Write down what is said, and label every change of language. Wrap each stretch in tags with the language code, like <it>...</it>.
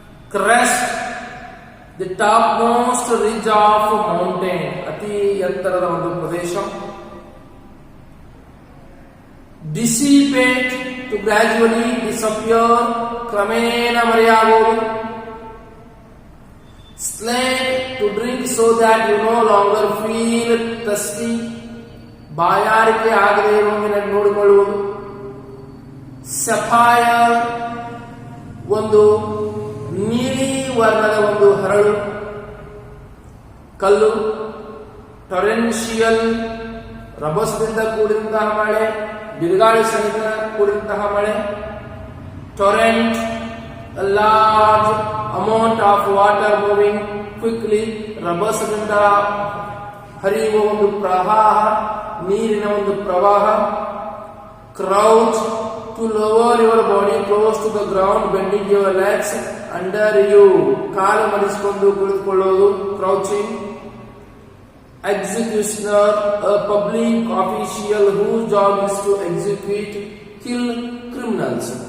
<en>crest, the topmost ridge of mountain,</en> <kn>ಅತಿ ಎತ್ತರದ ಒಂದು ಪ್ರದೇಶ.</kn> <en>dissipate, to gradually disappear,</en> <kn>ಕ್ರಮೇಣ ಮರೆಯಾಗುವುದು.</kn> <en>Slave, to drink so that you no longer feel thirsty,</en> <kn>ಬಾಯಾರಿಕೆ ಆಗದೆ ಇರುವಂಗೆ ನೋಡಿಕೊಳ್ಳುವುದು. ಸಫೈರ್, ಒಂದು ನೀಲಿ ವರ್ಣದ ಒಂದು ಹರಳು ಕಲ್ಲು. ಟೊರೆನ್ಶಿಯಲ್, ರಭಸದಿಂದ ಕೂಡಿದಂತಹ ಮಳೆ, ಬಿರುಗಾಳಿ ಸಹಿತ ಕೂಡಿದಂತಹ ಮಳೆ.</kn> <en>torrent, a large amount of water moving quickly,</en> <kn>ರಭಸದಿಂದ ಹರಿಯುವ ಒಂದು ಪ್ರವಾಹ, ನೀರಿನ ಒಂದು ಪ್ರವಾಹ.</kn> <en>crouch, to lower your body close to the ground bending your legs under you,</en> <kn>call ಮಡಿಸಿಕೊಂಡು ಕುಳಿತುಕೊಳ್ಳೋದು,</kn> <en>Crouching. Executioner, a public official whose job is to execute, kill criminals.</en>